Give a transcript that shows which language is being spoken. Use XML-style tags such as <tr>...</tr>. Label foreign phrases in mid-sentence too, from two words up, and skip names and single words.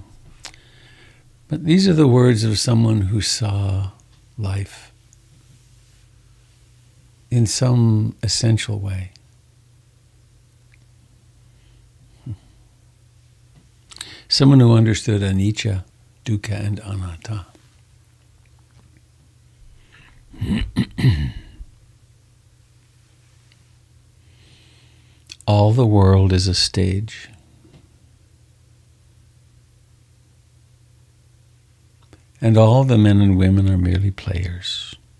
<en>But these are the words of someone who saw life in some essential way. Someone who understood</en> <pi>anicca, dukkha,</pi> <en>and anatta. All the world is a stage. And all the men and women are merely players.</en>